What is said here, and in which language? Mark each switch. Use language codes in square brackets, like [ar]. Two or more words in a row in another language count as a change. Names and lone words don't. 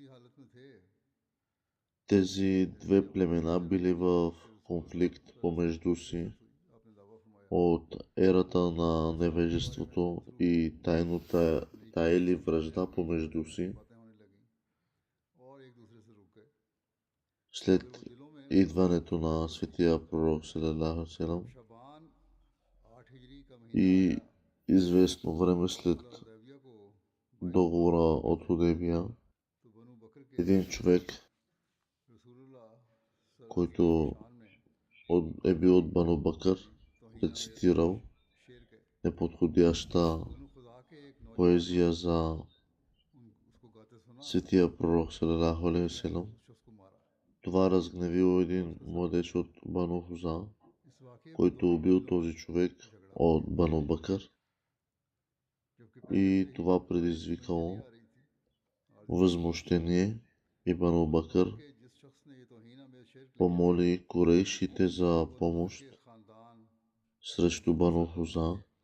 [bg] Тези две племена били в конфликт помежду си от ерата на невежеството и тайната или вражда помежду си. След идването на светия пророк [ar] صلى الله عليه وسلم [bg] и известно време след договора от Худейбия, един човек, който е бил от Бану Бакър, е цитирал неподходяща поезия за светия пророк [ar] صلى الله عليه وسلم. [bg] Това разгневило един младеж от Бану Хуза, който убил този човек от Бану Бакър, и това предизвикало възмущение, и Бану Бакър помоли корейшите за помощ срещу Бану Хуза.